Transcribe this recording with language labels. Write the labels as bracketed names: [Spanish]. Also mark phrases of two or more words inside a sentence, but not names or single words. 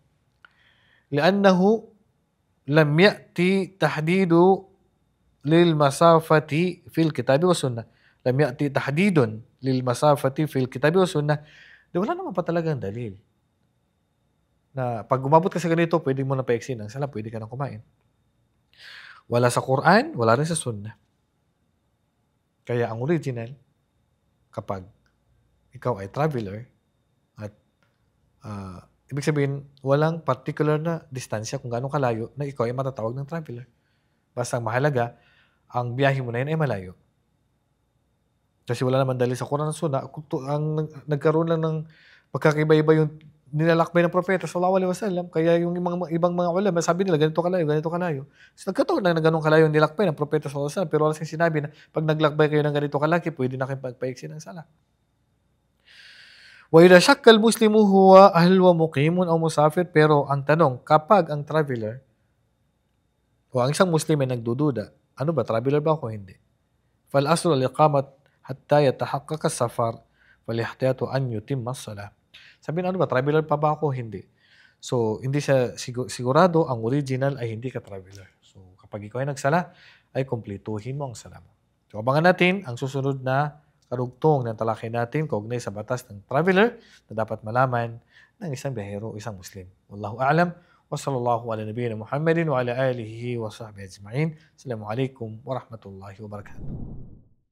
[Arabic] لأنه لم يأت تحديد للمسافات في الكتاب والسنة. لم يأت تحديد للمسافات في الكتاب والسنة. [Filipino] Di wala naman pa talagang dalil na pag umabot ka sa ganito, pwede mo na paiksi ng sala, pwede ka nang kumain. Wala sa Quran, wala rin sa Sunnah. Kaya ang original, kapag ikaw ay traveler at ibig sabihin, walang particular na distansya kung gaano kalayo na ikaw ay matatawag ng traveler. Basta ang mahalaga, ang biyahe mo na yun ay malayo. Kasi wala naman dahil sa Quran at Sunnah, ang nagkaroon lang ng pagkakaiba-iba yung nilalakbay ng propeta [Arabic] صلى الله عليه وسلم. [Filipino] Kaya yung ibang mga ulama, sabi nila ganito kalayo, ganito kalayo. So nagkataon lang na ganun kalayo yung nilakbay ng propeta [Arabic] صلى الله عليه وسلم, [Filipino] pero wala siyang sinabi na pag naglakbay kayo ng ganito kalaki, pwede na kayo pagpaiksi ng sala. [Arabic] وإذا شك المسلم هو هل ومقيم أو مسافر, [Filipino] pero ang tanong, kapag ang traveler o ang isang Muslim ay nagdududa, ano ba, traveler ba ako? Hindi. [Arabic] فالأصل الإقامة حتى يتحقق السفر والاحتياط أن يتم الصلاة. [Filipino] Sabi na, ano ba, traveler pa ba ako? Hindi. So, hindi siya sigurado, ang original ay hindi ka traveler. So, kapag ikaw ay nagsala, ay kumpletuhin mo ang sala mo. So, abangan natin ang susunod na karugtong ng talakay natin kaugnay sa batas ng traveler na dapat malaman ng isang biyahero o isang Muslim. [Arabic] والله أعلم. وصلى الله على نبينا محمد وعلى آله وصحبه أجمعين. السلام عليكم ورحمة الله وبركاته.